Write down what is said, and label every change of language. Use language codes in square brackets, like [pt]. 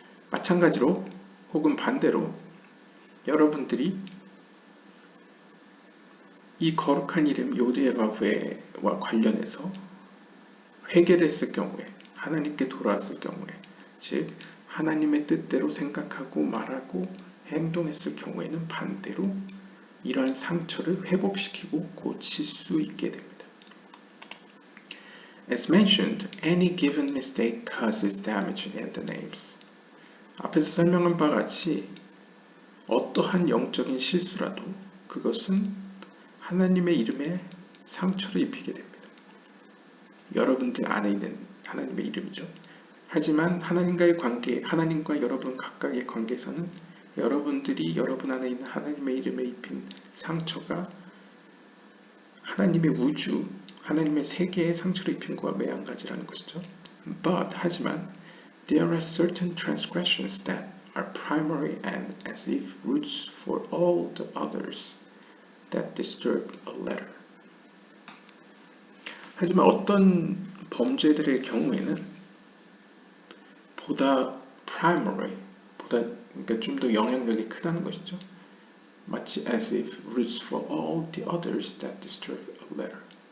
[ko] 마찬가지로 혹은 반대로 여러분들이 이 거룩한 이름 요드에바브에와 관련해서 회개를 했을 경우에, 하나님께 돌아왔을 경우에, 즉 하나님의 뜻대로 생각하고 말하고 행동했을 경우에는 반대로 이러한 상처를 회복시키고 고칠 수 있게 됩니다. [en] As mentioned, any given mistake causes damage in the names. [ko] 앞에서 설명한 바와 같이 어떠한 영적인 실수라도 그것은 하나님의 이름에 상처를 입히게 됩니다. 여러분들 안에 있는 하나님의 이름이죠. 하지만 하나님과의 관계, 하나님과 여러분 각각의 관계에서는 여러분들이 여러분 안에 있는 하나님의 이름에 입힌 상처가 하나님의 우주, 하나님의 세계에 상처를 입힌 것과 매한가지라는 것이죠. 하지만 [en] there are certain transgressions that are primary and as if roots for all the others that disturb a letter. [ko] 하지만 어떤 범죄들의 경우에는 보다 primary, 그러니까 좀 더 영향력이 크다는 것이죠. 마치 [en] as if roots for all the others that disturb a letter.